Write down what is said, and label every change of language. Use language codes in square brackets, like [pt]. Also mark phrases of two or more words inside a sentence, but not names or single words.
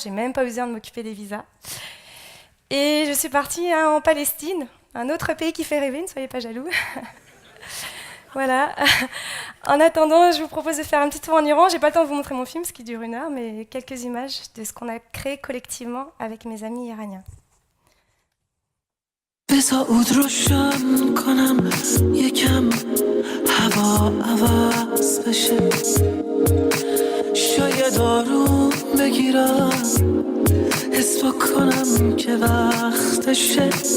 [fr] J'ai même pas eu besoin de m'occuper des visas. Et je suis partie en Palestine, un autre pays qui fait rêver, ne soyez pas jaloux. Voilà. En attendant, je vous propose de faire un petit tour en Iran. J'ai pas le temps de vous montrer mon film, ce qui dure 1 heure, mais quelques images de ce qu'on a créé collectivement avec mes amis iraniens. [fa] بذار عود روشن کنم یکم هوا عوض بشه شاید آروم بگیرم حس بکنم که وقتشه